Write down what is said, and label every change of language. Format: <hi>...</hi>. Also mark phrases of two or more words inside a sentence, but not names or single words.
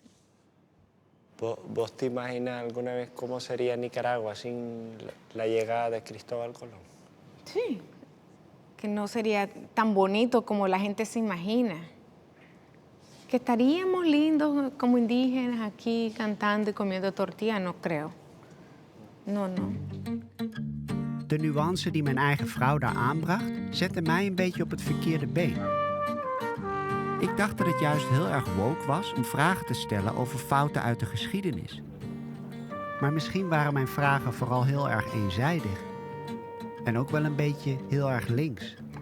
<es>¿Vos te imaginas alguna vez cómo sería Nicaragua sin la llegada de Cristóbal Colón? Sí, que no sería tan bonito como la gente se imagina. Que estaríamos lindos como indígenas aquí cantando y comiendo tortilla, no creo. No.</es> <nl>De nuance die mijn eigen vrouw daar aanbracht, zette mij een beetje op het verkeerde been. Ik dacht dat het juist heel erg woke was om vragen te stellen over fouten uit de geschiedenis. Maar misschien waren mijn vragen vooral heel erg eenzijdig. En ook wel een beetje heel erg links.</nl>